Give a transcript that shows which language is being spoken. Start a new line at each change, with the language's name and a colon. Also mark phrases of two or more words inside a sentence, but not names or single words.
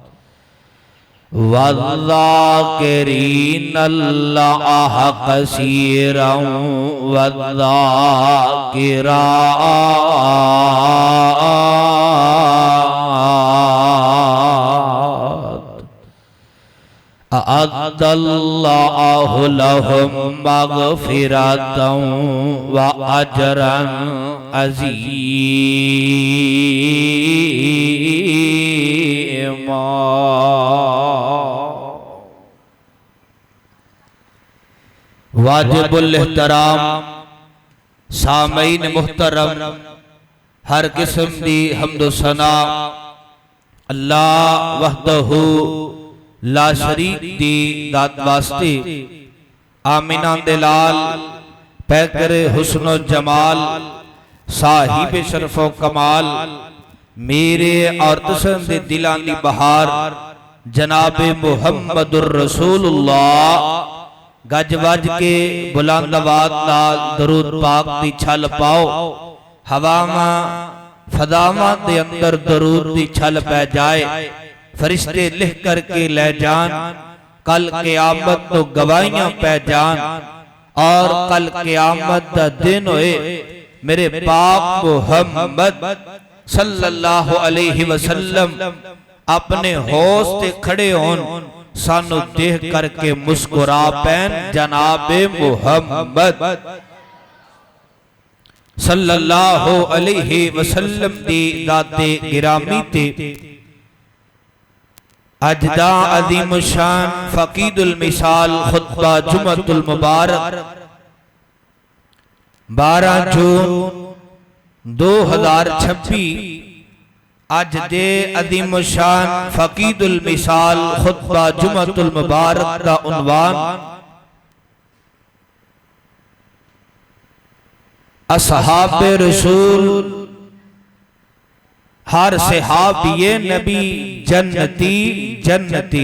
Arabic: والذاكرين الله كثيرا والذاكرات أعد الله لهم مغفرة وأجرا عظيما.
Punjabi: واجب الاحترام سامعین محترم، ہر قسم دی حمد و ثنا
Arabic: الله وحده لا شريك
Punjabi: دی ذات واسطے. آمنہ دلال پیکر حسن و جمال صاحب شرف و کمال میرے اور تساں دے دلاں دی بہار جنابِ
Arabic: محمد رسول الله
Punjabi: گج وج کے بلند آواز نال درود پاک دی چھل پاؤ. ہواواں فضاواں دے اندر درود دی چھل پے جائے، فرشتے لکھ کر کے لے جان، کل قیامت تو گواہیاں پے جان. اور کل قیامت دا دن ہوئے میرے پاک محمد
Arabic: صلى الله عليه وسلم
Punjabi: اپنے ہوش تے کھڑے ہون، سانوں دیکھ کر کے مسکرا پین جنابِ محمد
Arabic: صلى الله عليه وسلم
Punjabi: دی ذاتِ گرامی تے اجدا عظیم شان فقید المثال خطبہ جمعۃ المبارک 12 جون 2026 اج دے عظیم شان فقید المثال خطبہ جمعۃ المبارک دا عنوان اصحابِ رسول ہر صحابیِ نبی جنتی جنتی.